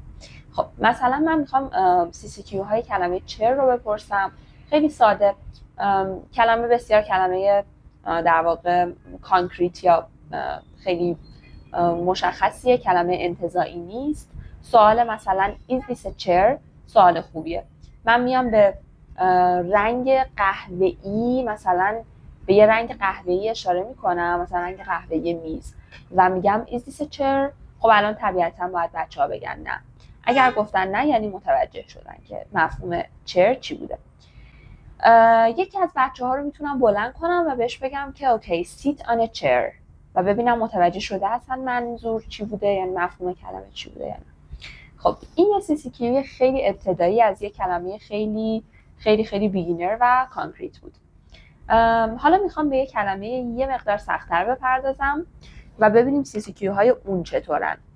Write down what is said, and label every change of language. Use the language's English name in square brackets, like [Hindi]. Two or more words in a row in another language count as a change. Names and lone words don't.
[Persian] خب مثلا من میخوام CCQ های کلمه چر رو بپرسم. خیلی ساده، کلمه بسیار کلمه در واقع کانکریت یا خیلی مشخصیه، کلمه انتزاعی نیست. سوال مثلا [English] is this a chair [Persian] سوال خوبیه. من میام به رنگ قهوه‌ای، مثلا به یه رنگ قهوه‌ای اشاره میکنم، مثلا رنگ قهوه‌ای میز و میگم [English] is this a chair. [Persian] خب الان طبیعتا باید بچه‌ها بگن نه. اگر گفتن نه یعنی متوجه شدن که مفهوم چر چی بوده. یکی از بچه‌ها رو میتونم بلند کنم و بهش بگم که اوکی [English] sit on a chair [Persian] و ببینم متوجه شده هستن منظور چی بوده، یعنی مفهوم کلمه چی بوده. یعنی خب این یه CCQ خیلی ابتدایی از یه کلمه خیلی خیلی خیلی بیگینر و کانکریت بود. حالا میخوام به یه کلمه یه مقدار سخت‌تر بپردازم و ببینیم CCQ های اون چطورن.